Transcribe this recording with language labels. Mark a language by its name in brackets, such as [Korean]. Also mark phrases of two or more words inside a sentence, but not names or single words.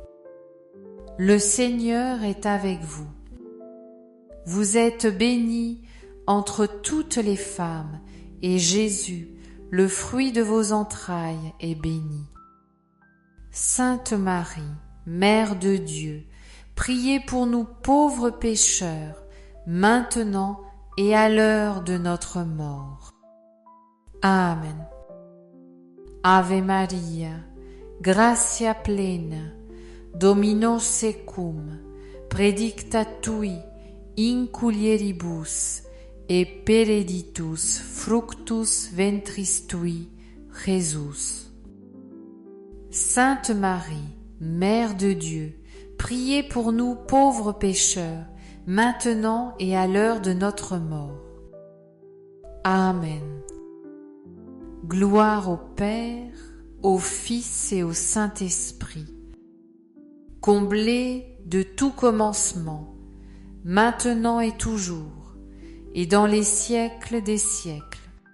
[French] Le Seigneur est avec vous. Vous êtes bénie entre toutes les femmes, et Jésus, le fruit de vos entrailles, est béni. Sainte Marie, Mère de Dieu, priez pour nous pauvres pécheurs, maintenant et à l'heure de notre mort. Amen. [Latin] Ave Maria, gratia plena, Dominus tecum, predicta tui, in mulieribus, et benedictus fructus ventris tui, Jésus. [French] Sainte Marie, Mère de Dieu, priez pour nous pauvres pécheurs, maintenant et à l'heure de notre mort. Amen. Gloire au Père, au Fils et au Saint-Esprit, comblé de tout commencement, maintenant et toujours, et dans les siècles des siècles.